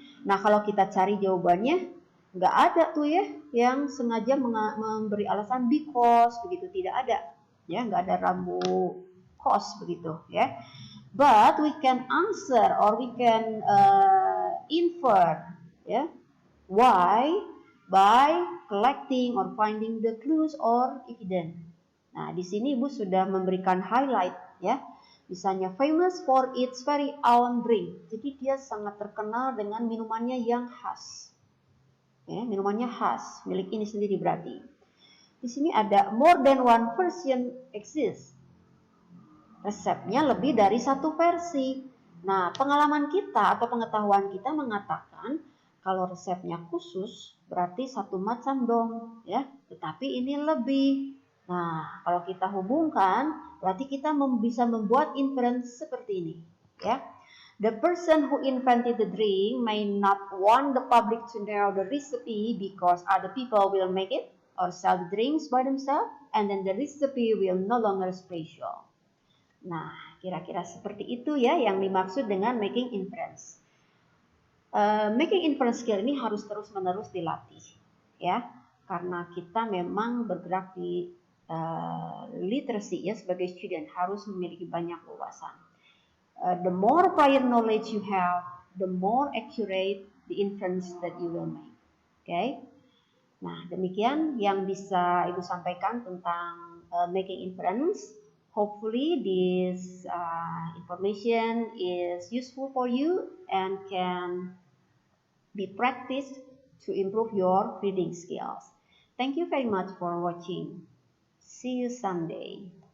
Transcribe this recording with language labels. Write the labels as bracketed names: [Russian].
[Indonesian] Nah, kalau kita cari jawabannya, nggak ada tuh ya yang sengaja memberi alasan because begitu, tidak ada. Ya, nggak ada rambu cause begitu ya. [English] But we can answer or we can infer ya, why by collecting or finding the clues or evidence. [Indonesian] Nah, di sini Ibu sudah memberikan highlight ya. Misalnya [English] famous for its very own drink. [Indonesian] Jadi dia sangat terkenal dengan minumannya yang khas. Ya, minumannya khas, milik ini sendiri berarti. Di sini ada [English] more than one version exists. [Indonesian] Resepnya lebih dari satu versi. Nah, pengalaman kita atau pengetahuan kita mengatakan kalau resepnya khusus berarti satu macam dong, ya. Tetapi ini lebih. Nah, kalau kita hubungkan berarti kita bisa membuat inference seperti ini, ya. [English] The person who invented the drink may not want the public to know the recipe because other people will make it or sell the drinks by themselves, and then the recipe will no longer special. [Indonesian] Nah, kira-kira seperti itu ya yang dimaksud dengan making inference. Making inference skill ini harus terus-menerus dilatih, ya, karena kita memang bergerak di literacy ya sebagai student harus memiliki banyak wawasan. [English] The more prior knowledge you have, the more accurate the inference that you will make. Okay? [Indonesian] Nah, demikian yang bisa Ibu sampaikan tentang making inference. [English] Hopefully this information is useful for you and can be practiced to improve your reading skills. Thank you very much for watching. See you Sunday.